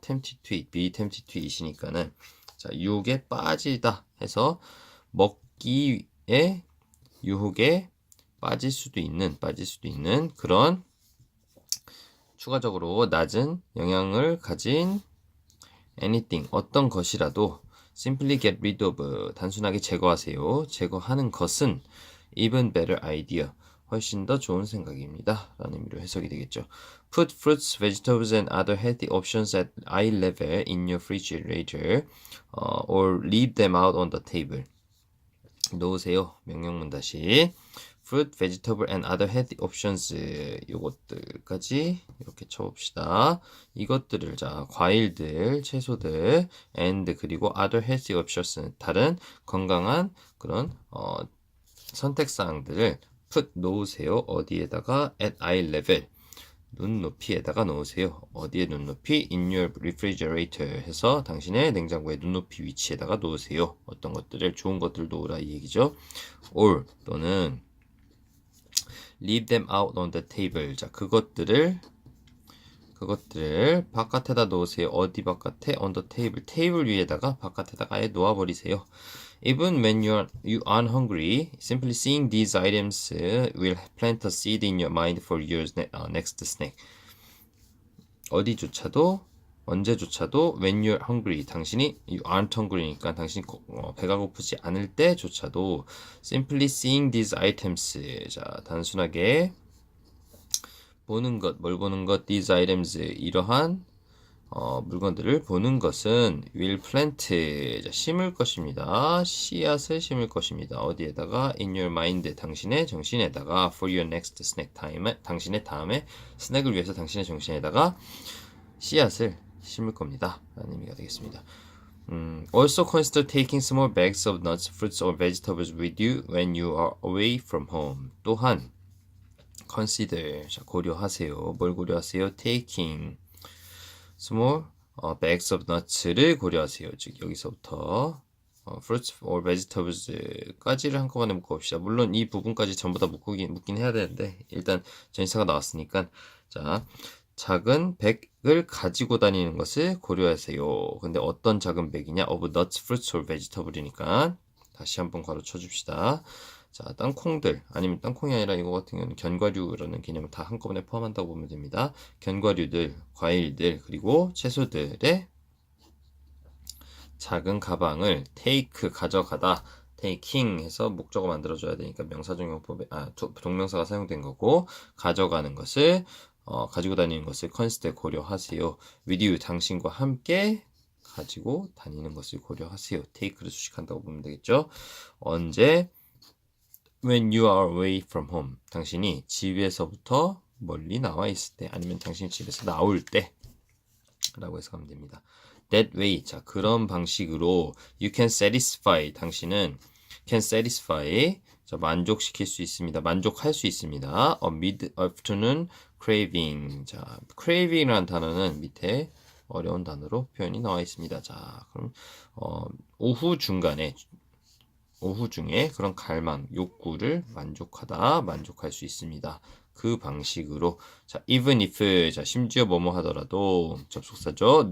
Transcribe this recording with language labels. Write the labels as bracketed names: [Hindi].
[English] tempted to eat, be tempted to eat [Korean] 이니까는 자, 유혹에 빠지다 해서 먹기에 유혹에 빠질 수도 있는 그런 추가적으로 낮은 영향을 가진 anything, 어떤 것이라도 [English] simply get rid of, [Korean] 단순하게 제거하세요. 제거하는 것은 [English] even better idea, [Korean] 훨씬 더 좋은 생각입니다. 라는 의미로 해석이 되겠죠. [English] Put fruits, vegetables and other healthy options at eye level in your refrigerator or leave them out on the table. [Korean] 놓으세요. 명령문 다시. [English] fruit, vegetable and other healthy options, [Korean] 요것들까지 이렇게 쳐봅시다. 이것들을 자 과일들, 채소들 and 그리고 [English] other healthy options, [Korean] 다른 건강한 그런 선택사항들을 put 놓으세요. 어디에다가 [English] at eye level, [Korean] 눈높이에다가 놓으세요. 어디에 눈높이? [English] in your refrigerator [Korean] 해서 당신의 냉장고의 눈높이 위치에다가 놓으세요. 어떤 것들을 좋은 것들을 놓으라 이 얘기죠. [English] or 또는 leave them out on the table. [Korean] 자, 그것들을 바깥에다 놓으세요. 어디 바깥에? [English] on the table. [Korean] 테이블 위에다가 바깥에다가 아예 놓아버리세요. [English] Even when you aren't hungry, simply seeing these items will plant a seed in your mind for your next snack. [Korean] 어디조차도 언제조차도 [English] when you're hungry, [Korean] 당신이 [English] you aren't hungry [Korean] 니까 당신이 배가 고프지 않을 때조차도 [English] simply seeing these items, [Korean] 자 단순하게 보는 것, 뭘 보는 것, these items, 이러한 물건들을 보는 것은 [English] will plant, [Korean] 자, 심을 것입니다. 씨앗을 심을 것입니다. 어디에다가? [English] in your mind, [Korean] 당신의 정신에다가 [English] for your next snack time, [Korean] 당신의 다음에 스낵을 위해서 당신의 정신에다가 씨앗을 심을 겁니다. 라는 의미가 되겠습니다. [English] Also consider taking small bags of nuts, fruits or vegetables with you when you are away from home. [Korean] 또한 consider, 자, 고려하세요. 뭘 고려하세요? [English] taking small bags of nuts를 [Korean] 고려하세요. 즉 여기서부터 fruits or vegetables까지를 한꺼번에 묶어봅시다. 물론 이 부분까지 전부 다 묶긴 해야 되는데 일단 전치사가 나왔으니까 자 작은 백을 가지고 다니는 것을 고려하세요. 근데 어떤 작은 백이냐? [English] of nuts, fruits or vegetable이니까 [Korean] 다시 한번 괄호 쳐줍시다. 자, 땅콩들, 아니면 땅콩이 아니라 이거 같은 경우는 견과류라는 개념을 다 한꺼번에 포함한다고 보면 됩니다. 견과류들, 과일들, 그리고 채소들의 작은 가방을 take, 가져가다, taking 해서 목적어 만들어줘야 되니까 명사정용법에, 동명사가 사용된 거고, 가져가는 것을, 가지고 다니는 것을 consider, 고려하세요. [English] with you, [Korean] 당신과 함께 가지고 다니는 것을 고려하세요. take를 수식한다고 보면 되겠죠. [English] 언제? When you are away from home, [Korean] 당신이 집에서부터 멀리 나와 있을 때 아니면 당신이 집에서 나올 때 라고 해서 가면 됩니다. [English] That way. [Korean] 자, 그런 방식으로 [English] you can satisfy. [Korean] 당신은 [English] can satisfy. [Korean] 자, 만족시킬 수 있습니다. 만족할 수 있습니다. [English] A mid-afternoon craving. [Korean] 자, craving이라는 단어는 밑에 어려운 단어로 표현이 나와 있습니다. 자, 그럼 오후 중간에 오후 중에 그런 갈망, 욕구를 만족할 수 있습니다. 그 방식으로 자, even if 자, 심지어 뭐뭐 하더라도 접속사죠.